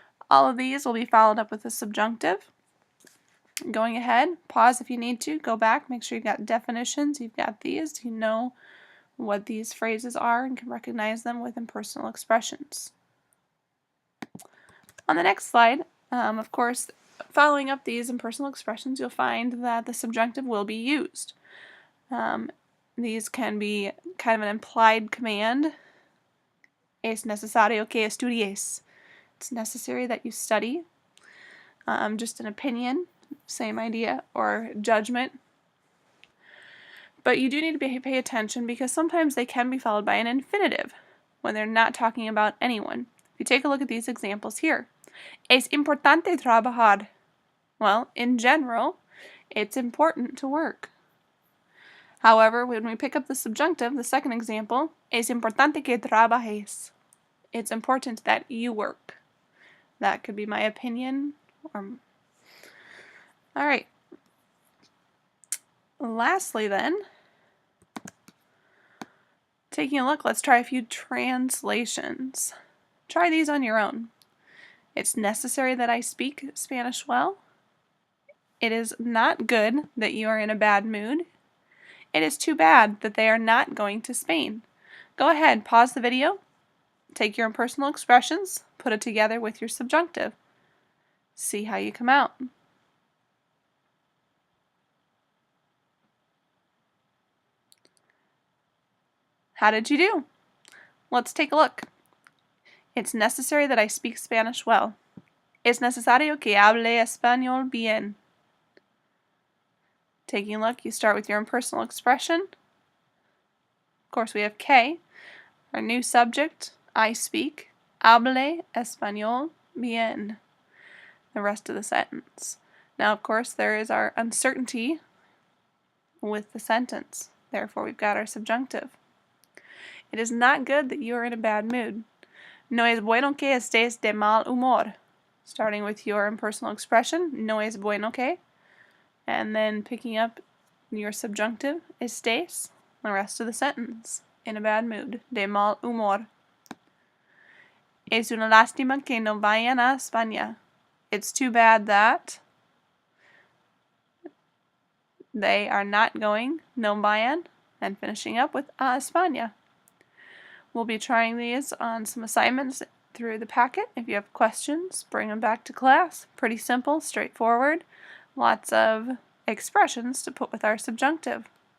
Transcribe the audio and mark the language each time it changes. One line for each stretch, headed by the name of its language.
English: All of these will be followed up with a subjunctive. Going ahead, pause if you need to, go back, make sure you've got definitions, you've got these, you know what these phrases are and can recognize them with impersonal expressions. On the next slide, of course, following up these impersonal expressions, you'll find that the subjunctive will be used. These can be kind of an implied command.
Spanish: Es necesario que estudies.
English: It's necessary that you study. Just an opinion, same idea, or judgment. But you do need to pay attention because sometimes they can be followed by an infinitive when they're not talking about anyone. If you take a look at these examples here.
Spanish: Es importante trabajar.
English: Well, in general, it's important to work. However, when we pick up the subjunctive, the second example,
Spanish: es importante que trabajes.
English: It's important that you work. That could be my opinion. Alright. Lastly then, taking a look, let's try a few translations. Try these on your own. It's necessary that I speak Spanish well. It is not good that you are in a bad mood. It is too bad that they are not going to Spain. Go ahead, pause the video, take your impersonal expressions, put it together with your subjunctive. See how you come out. How did you do? Let's take a look. It's necessary that I speak Spanish well.
Spanish: Es necesario que hable español bien.
English: Taking a look, you start with your impersonal expression. Of course, we have que, our new subject, I speak.
Spanish: Hable español bien.
English: The rest of the sentence. Now, of course, there is our uncertainty with the sentence. Therefore, we've got our subjunctive. It is not good that you are in a bad mood.
Spanish: No es bueno que estés de mal humor.
English: Starting with your impersonal expression,
Spanish: no es bueno que.
English: And then picking up your subjunctive,
Spanish: estés,
English: the rest of the sentence. In a bad mood,
Spanish: de mal humor. Es una lástima que no vayan a España.
English: It's too bad that they are not going,
Spanish: no vayan,
English: and finishing up with
Spanish: a España.
English: We'll be trying these on some assignments through the packet. If you have questions, bring them back to class. Pretty simple, straightforward. Lots of expressions to put with our subjunctive.